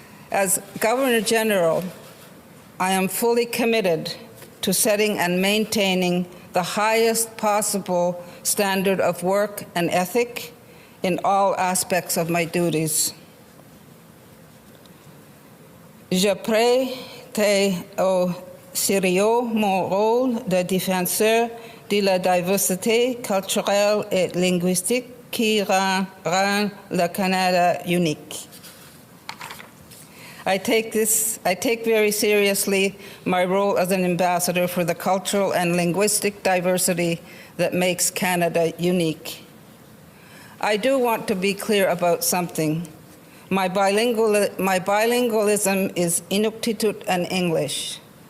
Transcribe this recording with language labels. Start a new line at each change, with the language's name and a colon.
English: As Governor General, I am fully committed to setting and maintaining the highest possible standard of work and ethic in all aspects of my duties.
French: Je prête au sérieux mon rôle de défenseur de la diversité culturelle et linguistique qui rend le Canada unique.
English: I take very seriously my role as an ambassador for the cultural and linguistic diversity that makes Canada unique. I do want to be clear about something. My bilingualism is Inuktitut and English.